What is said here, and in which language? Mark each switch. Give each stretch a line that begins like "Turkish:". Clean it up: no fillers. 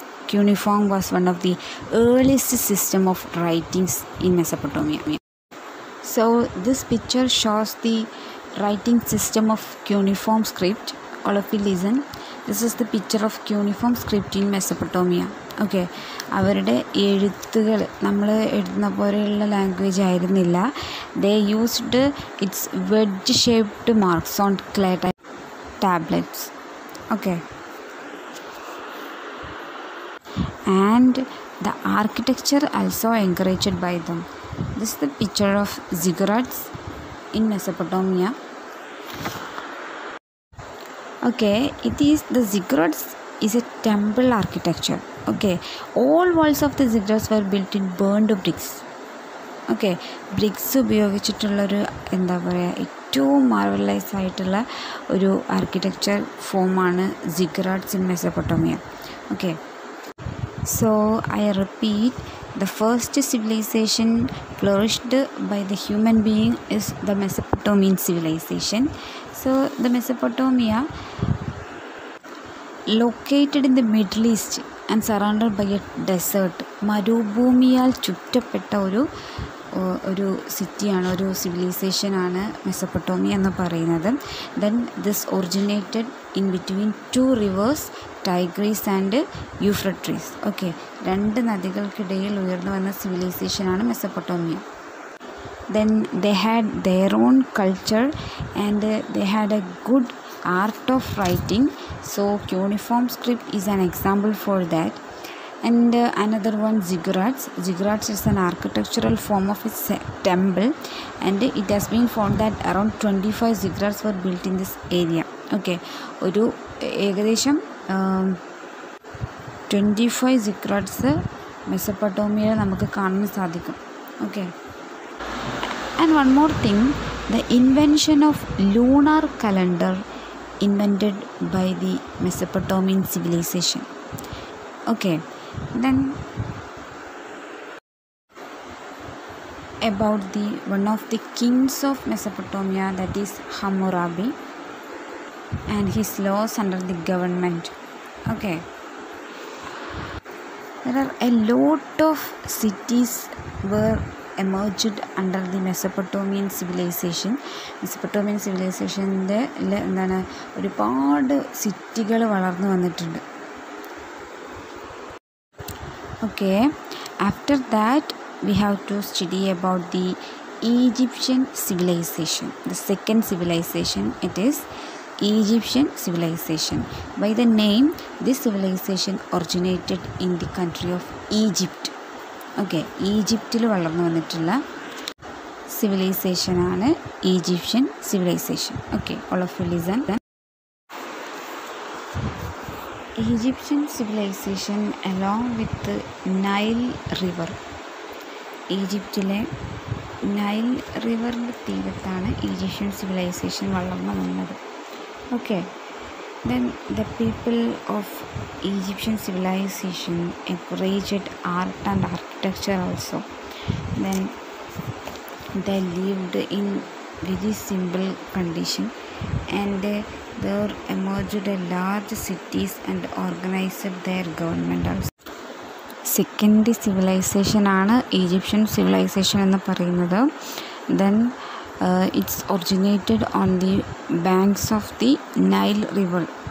English: Cuneiform was one of the earliest system of writings in Mesopotamia. So this picture shows the writing system of cuneiform script. All of you listen. This is the picture of cuneiform script in Mesopotamia.
Malayalam: Okay, അവരുടെ എഴുത്തുകൾ നമ്മൾ എഴുതുന്ന പോലെയുള്ള language ആയിരുന്നില്ല.
English: They used its wedge shaped marks on clay tablets. Okay, and the architecture also encouraged by them. This is the picture of ziggurats in Mesopotamia. Okay, it is the ziggurats is a temple architecture. Okay, all walls of the ziggurats were built in burned bricks.
Malayalam: Okay, BRICS ഉപയോഗിച്ചിട്ടുള്ളൊരു എന്താ പറയുക, ഏറ്റവും മാർവലൈസ് ആയിട്ടുള്ള ഒരു architecture ഫോമാണ് സിഗ്ഗുറാറ്റ്സ് in Mesopotamia.
English: Okay, so I repeat, the first civilization flourished by the human being is the Mesopotamian civilization. So the Mesopotamia, located in the Middle East and surrounded by a desert,
Malayalam: മരുഭൂമിയാൽ ചുറ്റപ്പെട്ട ഒരു സിറ്റിയാണ്, ഒരു സിവിലൈസേഷനാണ് Mesopotamia എന്ന് പറയുന്നത്.
English: Then this originated in between two rivers, Tigris and Euphrates.
Malayalam: Okay, രണ്ട് നദികൾക്കിടയിൽ ഉയർന്നു വന്ന സിവിലൈസേഷനാണ് Mesopotamia.
English: Then they had their own culture and they had a good art of writing. So cuneiform script is an example for that. And another one, ziggurats. Ziggurats is an architectural form of a temple, and it has been found that around 25 ziggurats were built in this area.
Malayalam: Okay, ഒരു ഏകദേശം 25 ziggurats മെസപ്പൊട്ടോമിയയിൽ നമുക്ക് കാണാൻ സാധിക്കും.
English: Okay, and one more thing, the invention of lunar calendar invented by the Mesopotamian civilization. Okay, then about the one of the kings of Mesopotamia, that is Hammurabi, and his laws under the government. Okay, there are a lot of cities were emerged under the Mesopotamian civilization.
Malayalam: Mesopotamian സിവിലൈസേഷൻ്റെ എന്താണ്, ഒരുപാട് സിറ്റികൾ വളർന്നു വന്നിട്ടുണ്ട്.
English: Okay, after that we have to study about the Egyptian civilization, the second civilization. It is Egyptian civilization. By the name, this civilization originated in the country of Egypt.
Malayalam: Okay, ഈജിപ്തിൽ വളർന്നു വന്നിട്ടുള്ള സിവിലൈസേഷനാണ് Egyptian civilisation.
English: Okay, all of you listen. Egyptian civilization along with the Nile River.
Malayalam: ഈജിപ്തിലെ Nile റിവറിൻ്റെ തീരത്താണ് Egyptian civilisation വളർന്നു വന്നത്.
English: Okay, then the people of Egyptian civilization encouraged art and architecture also. Then they lived in very simple condition, and there emerged a large cities and organized their government also.
Malayalam: Second civilisation ആണ് Egyptian civilisation എന്ന് പറയുന്നത്.
English: Then it's originated on the banks of the Nile river.